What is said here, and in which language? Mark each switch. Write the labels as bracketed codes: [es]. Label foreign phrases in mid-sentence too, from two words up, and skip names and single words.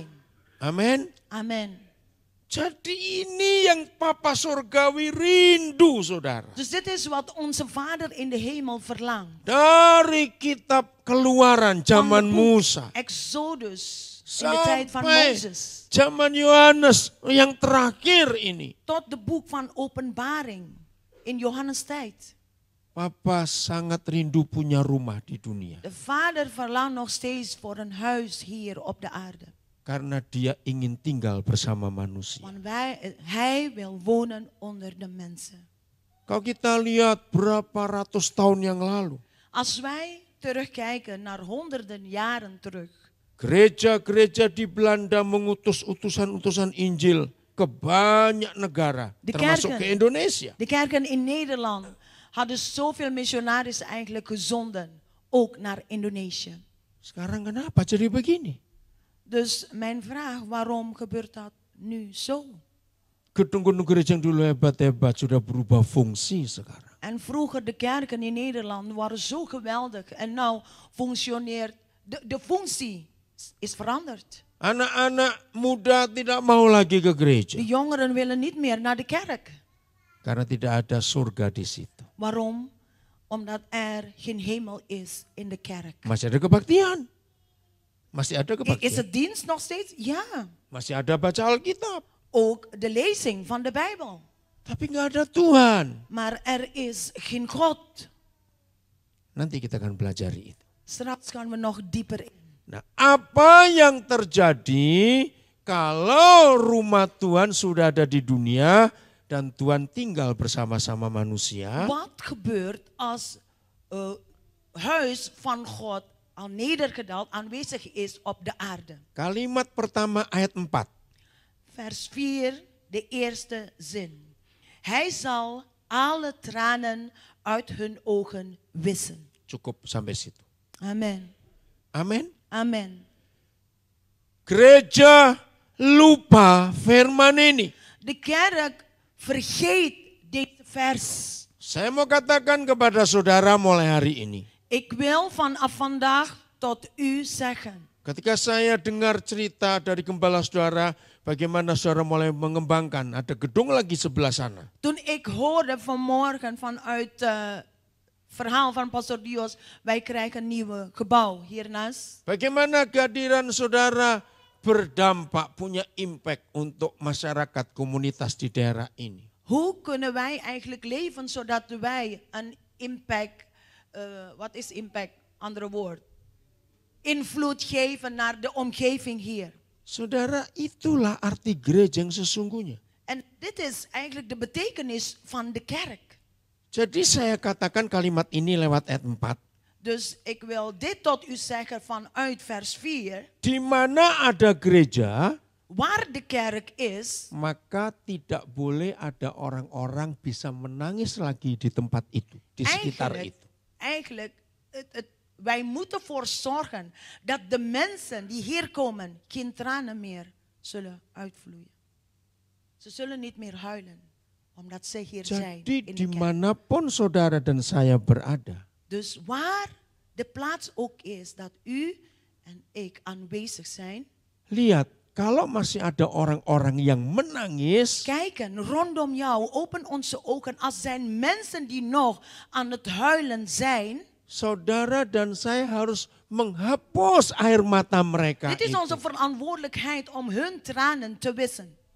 [id] Amin. [nl] Amen. [id] Jadi ini yang Papa Surgawi rindu, saudara. [nl] Dus dit is wat onze Vader in de hemel verlangt. [id] Dari kitab Keluaran zaman [nl] Van de boek [id] Musa [nl] Exodus in de tijd van [id] sampai [nl] Mozes. [id] zaman Yohanes yang terakhir ini. [nl] Tot de boek van Openbaring in Johannes tijd. [id] Papa sangat rindu punya rumah di dunia. [nl] De Vader verlangt nog steeds voor een huis hier op de aarde. [id] Karena dia ingin tinggal bersama manusia. [nl] Want hij wil wonen onder de mensen. [id] Kalau kita lihat berapa ratus tahun yang lalu. [nl] Als wij terugkijken naar honderden jaren terug. [id] Gereja-gereja di Belanda mengutus utusan-utusan Injil ke banyak negara. Termasuk ke Indonesia. [nl] De kerken in Nederland hadden zoveel missionarissen eigenlijk gezonden. Ook naar Indonesië. [id] Sekarang kenapa jadi begini? [nl] Dus mijn vraag, waarom gebeurt dat nu zo? [id] Gedung-gedung gereja yang dulu hebat-hebat sudah berubah fungsi sekarang. [nl] En vroeger de kerken in Nederland waren zo geweldig. En nou functioneert, de functie is veranderd. [id] Anak-anak muda tidak mau lagi ke gereja. [nl] De jongeren willen niet meer naar de kerk. [id] Karena tidak ada surga di situ. [nl] Waarom? Omdat er geen hemel is in de kerk. [id] Masih ada kebaktian. Masih ada [nl] Is [id] kebaktian. [nl] het dienst nog steeds? Ja. [id] Masih ada baca Alkitab. [nl] Ook de lezing van de Bijbel. [id] Tapi nggak ada Tuhan. [nl] Maar er is geen God. [id] Nanti kita akan pelajari itu. [nl] Straks gaan we nog dieper in. [id] Nah, apa yang terjadi kalau rumah Tuhan sudah ada di dunia dan Tuhan tinggal bersama-sama manusia? [nl] Wat gebeurt als huis van God al nedergedaald aanwezig is op de aarde? [id] Kalimat pertama ayat 4. [nl] Vers 4, de eerste zin. Hij zal alle tranen uit hun ogen wissen. [id] Cukup sampai situ. [nl] Amen. [id] Amin. [nl] Amen. [id] Gereja lupa firman ini. [nl] De kerk vergeet deze vers. [id] Saya mau katakan kepada saudara mulai hari ini. [nl] Ik wil vanaf vandaag tot u zeggen. [id] Ketika saya dengar cerita dari gembala saudara, bagaimana saudara mulai mengembangkan, ada gedung lagi sebelah sana. [nl] Toen ik hoorde vanmorgen vanuit verhaal van Pastor Dios, wij krijgen een nieuw gebouw hiernaast. [id] Bagaimana kehadiran saudara berdampak, punya impact untuk masyarakat komunitas di daerah ini. [nl] Hoe kunnen wij eigenlijk leven zodat wij een impact, wat is impact, andere woord, invloed geven naar de omgeving hier. [id] Saudara, itulah arti gereja yang sesungguhnya. [nl] En dit is eigenlijk de betekenis van de kerk. [id] Jadi saya katakan kalimat ini lewat ayat 4. [nl] Dus ik wil dit tot u zeggen vanuit vers 4. [id] Di mana ada gereja, [nl] Waar de kerk is, [id] maka tidak boleh ada orang-orang bisa menangis lagi di tempat itu, di sekitar itu. [nl] Eigenlijk wij moeten ervoor zorgen dat de mensen die hier komen geen tranen meer zullen uitvloeien. Ze zullen niet meer huilen, omdat zij hier zijn [id] Jadi [nl] in de kerk. [id] dimanapun saudara dan saya berada, [nl] Dus waar de plaats ook is dat u en ik aanwezig zijn, [id] lihat kalau masih ada orang-orang yang menangis, [nl] kijken rondom jou, open onze ogen. Als zijn mensen die nog aan het huilen zijn, [id] saudara dan saya harus menghapus air mata mereka [nl] dit is [id] itu. [nl] onze verantwoordelijkheid om hun tranen te wissen.